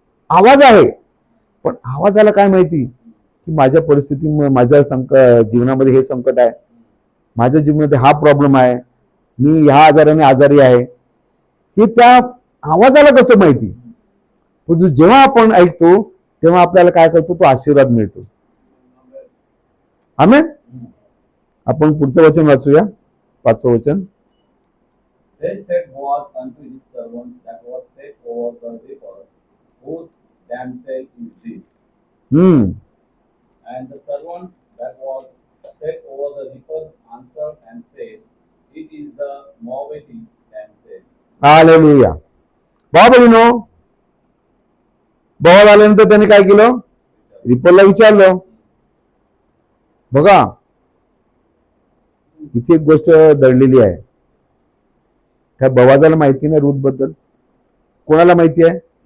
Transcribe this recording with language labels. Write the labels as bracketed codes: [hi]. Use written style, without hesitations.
[mr] आवाज आहे, पण आवाजाला काय माहिती की माझ्या परिस्थितीमुळे, माझ्या जीवनामध्ये हे संकट आहे, माझ्या जीवनामध्ये हा प्रॉब्लेम आहे, मी ह्या आजाराने आजारी आहे, हे त्या आवाजाला कसं माहिती. पण जेव्हा आपण ऐकतो तेव्हा आपल्याला काय करतो, तो आशीर्वाद मिळतो. आमेन. आपण पुढचं वचन वाचूया, 5वं वचन. [en] Then said Boaz unto his servants that was set over the reapers, whose damsel is this? And the servant that was set over the reapers answered and said, It is the Moabitess damsel. [mr] Hallelujah. बाबा बोवाज आल्यानंतर त्याने काय केलं, रिपरला विचारलं. बघा, इथे एक गोष्ट दडलेली आहे. काय बवाजाला माहिती नाही रूथ बद्दल? कोणाला माहिती आहे?